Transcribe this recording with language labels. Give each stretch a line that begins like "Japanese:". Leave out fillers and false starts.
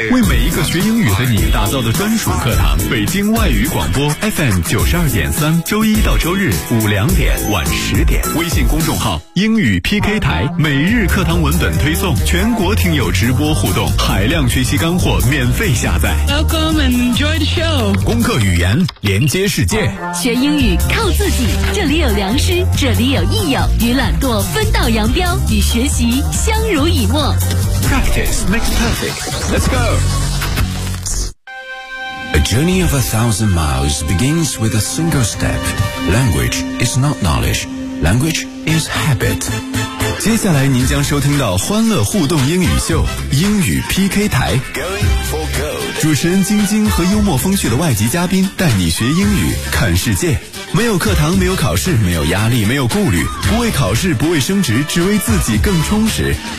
Chinese: 为每一个学英语的你打造的专属课堂，北京外语广播 FM 92.3，周一到周日5-10点，微信公众号英语 PK 台，每日课堂文本推送，全国听友直播互动，海量学习干货免费下载。
English: Welcome and enjoy the show.
Chinese: 攻克语言，连接世界。学英语靠自己，这里有良师，这里有益友，与懒惰分道扬镳，与学习相濡以沫。
English: Practice makes perfect. Let's go. A journey of 1,000 miles begins with a single step. Language is not knowledge. Language is habit.
Chinese: 接下来您将收听到欢乐互动英语秀，英语 PK 台。主持人晶晶和幽默风趣的外籍嘉宾带你学英语，看世界。没有课堂，没有考试，没有压力，没有顾虑，不为考试，不为升职，只为自己更充实。